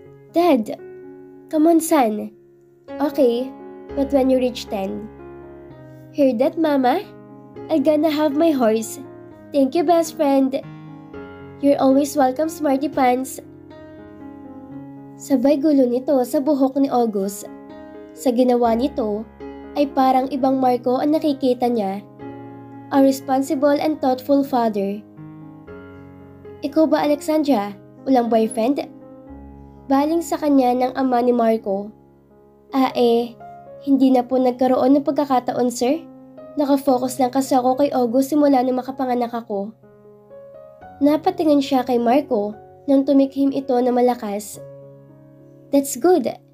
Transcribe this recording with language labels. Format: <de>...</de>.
<en>Dad, come on son. Okay, but when you reach 10. Hear that, Mama? I'm gonna have my horse. Thank you, best friend. You're always welcome, Smarty Pants.</en> <tl>Sabay gulo nito sa buhok ni August. Sa ginawa nito, ay parang ibang Marco ang nakikita niya.</tl> <en>A responsible and thoughtful father.</en> <tl>Ikaw ba, Alexandra? Walang boyfriend? Baling sa kanya ng ama ni Marco. Hindi na po nagkaroon ng pagkakataon, sir. Nakafocus lang kasi ako kay August simula nung makapanganak ako. Napatingin siya kay Marco nang tumikhim ito na malakas.</tl> <en>That's good.</en>